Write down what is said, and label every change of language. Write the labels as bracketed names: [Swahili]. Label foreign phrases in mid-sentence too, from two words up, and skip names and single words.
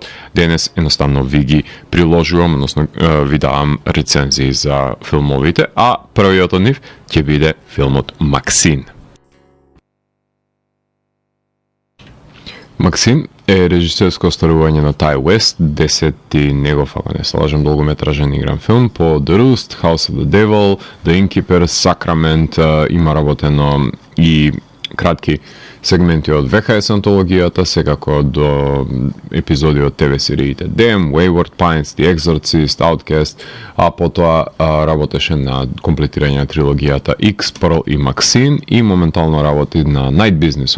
[Macedonian] Денес едноставно ви ги приложувам, односно ви давам рецензии за филмовите, а првиот од нив ќе биде филмот Максин. Максин е режисерско остварување на Ти Уест, 10-ти негов, ако не се лажам, долгометражен игран филм по The Roost, House of the Devil, The Innkeeper, Sacrament, има работено и кратки сегменти од VHS антологијата, секако до епизоди од ТВ сериите Them, Wayward Pines, The Exorcist, Outcast, а потоа работеше на комплетирање на трилогијата X, Pearl и Максин и моментално работи на Night Business,